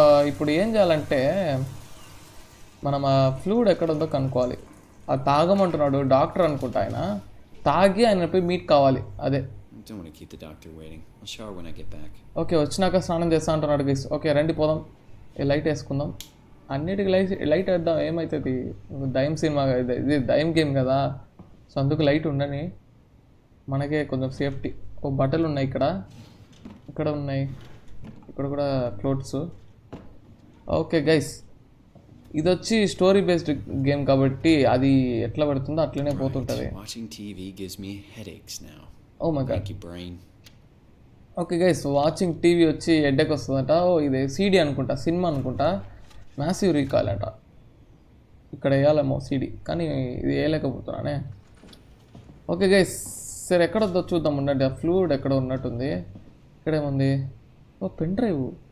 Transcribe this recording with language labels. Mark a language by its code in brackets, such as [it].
[te] ఇప్పుడు ఏం చేయాలంటే మనం ఆ ఫ్లూయిడ్ ఎక్కడ ఉందో కనుక్కోవాలి. అది తాగమంటున్నాడు డాక్టర్ అనుకుంటా. ఆయన తాగి ఆయనపై మీట్ కావాలి. అదే. [en] Don't want to keep the doctor waiting. I'll shower when I get back. [te] Okay వచ్చినాక స్నానం చేస్తా అంటున్నాడు గైస్. ఓకే రండి పోదాం. లైట్ వేసుకుందాం. అన్నిటికీ లైట్ వేద్దాం, ఏమవుతుంది? దయ్యం సినిమా, ఇది దయ్యం గేమ్ కదా, సో అందుకు లైట్ ఉండని, మనకే కొంచెం సేఫ్టీ. బట్టలు ఉన్నాయి ఇక్కడ ఉన్నాయి. ఇక్కడ కూడా క్లోత్స్. ఓకే గైస్, ఇది వచ్చి స్టోరీ బేస్డ్ గేమ్ కాబట్టి అది ఎట్లా పడుతుందో అట్లనే పోతుంటుంది. [en] Watching TV gives me headaches now. Oh my God. Thank you, brain. [te] Okay guys, watching TV వచ్చి హెడ్ఏక్ వస్తుందట. ఇది సీడీ అనుకుంటా, సినిమా అనుకుంటా. మ్యాసివ్ రీకాల్ అట. ఇక్కడ వేయాలేమో సీడీ, కానీ ఇది వేయలేకపోతున్నానే. ఓకే గైస్, సరే ఎక్కడ వద్దో చూద్దాం. ఉండండి, ఆ ఫ్లూయిడ్ ఎక్కడ ఉన్నట్టుంది. ఇక్కడేముంది? Pen drive.